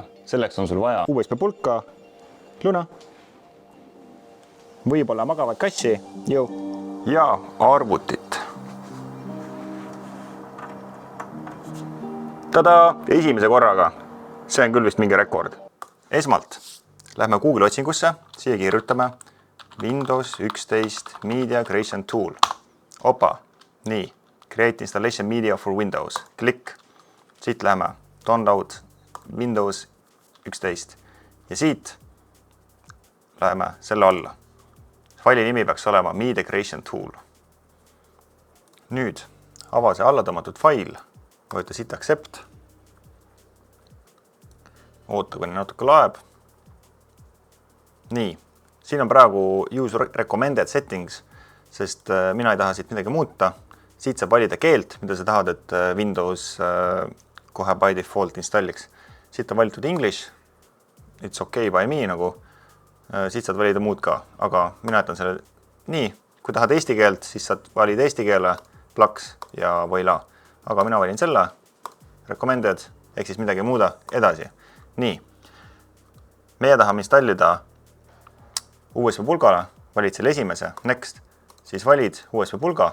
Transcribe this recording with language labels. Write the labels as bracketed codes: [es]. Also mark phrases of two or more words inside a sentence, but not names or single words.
[et] Selleks on sul vaja USB pulka, luna, võib-olla magavat kassi ja arvutit. Tada! Esimese korraga. See on küll vist mingi rekord. Esmalt lähme Google otsingusse, siia kirjutame Windows 11 Media Creation Tool. Opa, nii. [en] Create Installation Media for Windows. [et] Klikk. Siit läheme [en] Download Windows 11. [et] Ja siit läheme selle alla. Faili nimi peaks olema Media Creation Tool. Nüüd ava see alla tõmmatud fail. Võeta siit Accept. Oota, kuni natuke laeb. Nii. Siin on praegu [en] Use Recommended Settings, [et] sest mina ei taha siit midagi muuta. Siit saab valida keelt, mida sa tahad, et Windows kohe [en] by default [et] installiks. Siit on valitud English, [en] it's okay by me [et] nagu. Siit saad valida muud ka, aga mina jätan selle nii. Kui tahad eesti keelt, siis saad valida eesti keele, plaks ja võila. Aga mina valin selle, recommended, ehk siis midagi muuda edasi. Nii, meie tahame installida USB pulgale, valid selle esimese, next, siis valid USB pulga.